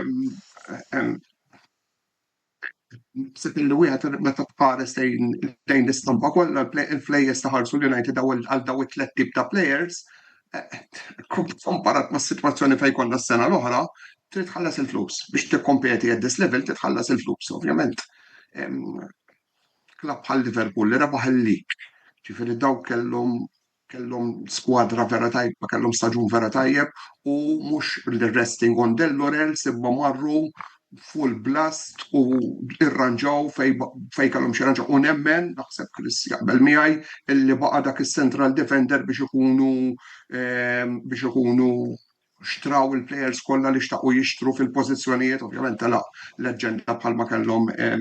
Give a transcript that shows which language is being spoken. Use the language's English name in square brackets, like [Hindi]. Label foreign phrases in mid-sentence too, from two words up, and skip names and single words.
[Maltese] Sib illi wieħed meta tqares lejn l-istampa kollha il-players taħarsu l-United għal daw it-tliet tip ta' players, komparat ma' s-sitwazzjoni fejn konna s-sena l-oħra, trid tħallas il-flus. Biex tikkompeti [English] at this level [Maltese] titħallas il-flus, ovvjament. Klabb bħal Liverpool li rebaħ il-lig. Ġifieri daw kellhom skwadra vera tajba, kellhom staġun vera tajjeb u mhux [English] resting on their laurels [Maltese] imma marru [English] full blast [Maltese] u irranġaw fej kellhom xi ranġaw u nemmen naħseb Chris jaqbel miegħi illi baqa' dak is- [English] central defender [Maltese] biex ikunu xtraw il-players kollha li xtaqu jixtru fil-pożizzjonijiet, ovvjament la l-aġenda bħalma kellhom